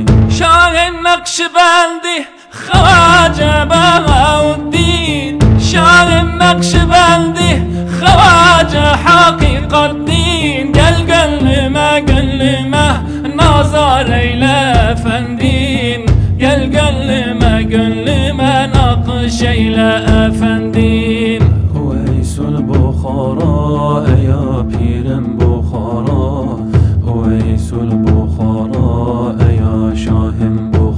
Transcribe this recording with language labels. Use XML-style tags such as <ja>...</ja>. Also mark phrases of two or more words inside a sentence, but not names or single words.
<tr>Şah-ı Nakşibendi Havaca Bahauddin, Şah-ı Nakşibendi Havaca Hakikaddin. Gel gönlüme nazar eyle efendim, gel gönlüme nakış eyle efendim.</tr> <fa>اویس البخارا یا پیرم بخارا، اویس البخارا یا شاهم</fa>